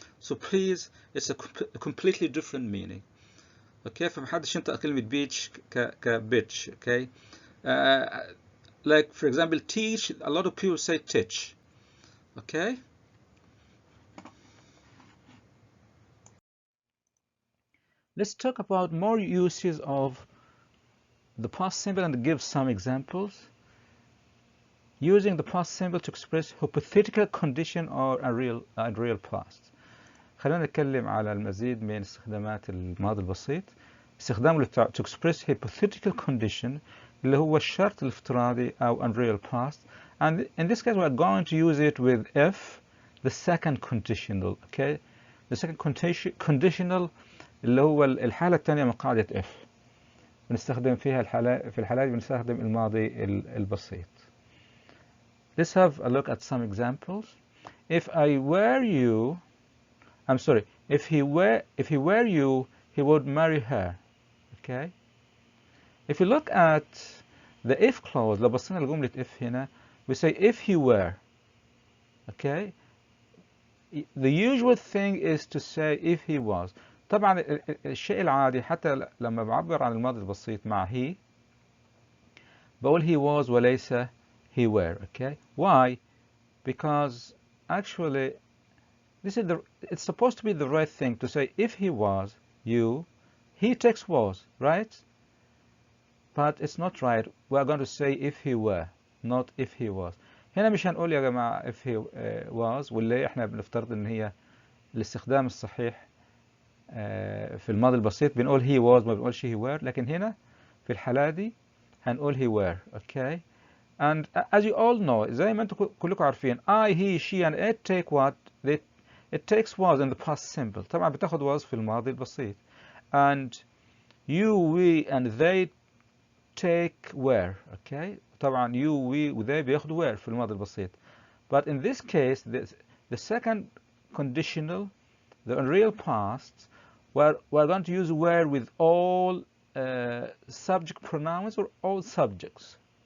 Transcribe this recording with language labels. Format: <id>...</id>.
<en>So please, it's a completely different meaning, okay?</en> <ar>فمحدش ينطق كلمة beach ك bitch, okay?</ar> <en>Like for example, teach, a lot of people say teach, okay? Let's talk about more uses of the past simple and give some examples. Using the past simple to express hypothetical condition or a real past.</en> <ar>خلينا نتكلم على المزيد من استخدامات الماضي البسيط. استخدامه</ar> <en>to express hypothetical condition</en> <ar>اللي هو الشرط الافتراضي أو</ar> <en>unreal past. And in this case we are going to use it with if, the second conditional, okay? The second conditional</en> <ar>اللي هو الحالة الثانية من قاعدة if. بنستخدم فيها في الحالات بنستخدم الماضي البسيط.</ar> <en>Let's have a look at some examples. If I were you, I'm sorry, if he were you, he would marry her. Okay? If you look at the if clause,</en> <ar>لو بصينا لجملة if هنا,</ar> <en>we say if he were. Okay? The usual thing is to say if he was.</en> <ar>طبعا الشيء العادي حتى لما بعبر عن الماضي البسيط مع he بقول he was وليس he were.</ar> <en>Okay? Why? Because actually it's supposed to be the right thing to say if he was you, he takes was, right? But it's not right. We are going to say if he were, not if he was.</en> <ar>هنا مش هنقول يا جماعة if he was واللي احنا بنفترض ان هي الاستخدام الصحيح في الماضي البسيط بنقول he was ما بنقولش he were. لكن هنا في الحالة دي هنقول he were.</ar> <en>Okay? And as you all know,</en> <ar>زي ما انتم كلكم عارفين,</ar> <en>I, he, she and it take what? It takes was in the past simple.</en> <ar>طبعا بتاخد was في الماضي البسيط.</ar> <en>And you, we and they take were. Okay?</en> <ar>طبعا you, we و they بياخدوا were في الماضي البسيط.</ar> <en>But in this case, the second conditional, the unreal past, we're going to use were with all subject pronouns or all subjects.</en>